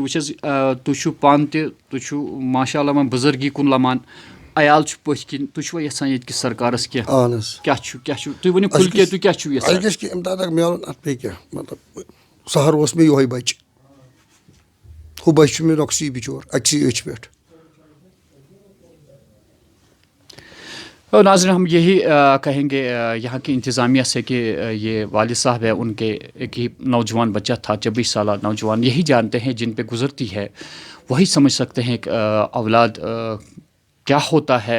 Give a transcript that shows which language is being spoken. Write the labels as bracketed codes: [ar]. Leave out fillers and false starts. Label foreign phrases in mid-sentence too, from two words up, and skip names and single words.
[ks] وٕچھ حظ تُہۍ چھُو پانہٕ تہِ تُہۍ چھُو [ar] ماشاء اللہ [ks] وۄنۍ بُزرگی کُن لمان، عیال چھُ پٔتھۍ کِنۍ، تُہۍ چھُوا یَژھان ییٚتہِ کِس سرکارَس کینٛہہ؟ اہن حظ. کیٛاہ چھُ تُہۍ ؤنِو [ur] کھُل کے [ks] تُہۍ کیٛاہ چھُو یَژھان؟ اَسہِ گژھِ کینٛہہ اِمداد اکھ میلُن اَتھ بیٚیہِ کیٛاہ مطلب سہارٕ اوس مےٚ یِہوے بَچہِ ہُہ بَچہِ چھُ مےٚ نۄقصی بِچور أکسٕے أچھ پٮ۪ٹھ. [ur] ناظرین ہم یہی کہیں گے یہاں کی انتظامیہ سے کہ یہ والد صاحب ہے ان کے ایک ہی نوجوان بچہ تھا 24 سالہ نوجوان، یہی جانتے ہیں جن پہ گزرتی ہے وہی سمجھ سکتے ہیں کہ اولاد کیا ہوتا ہے.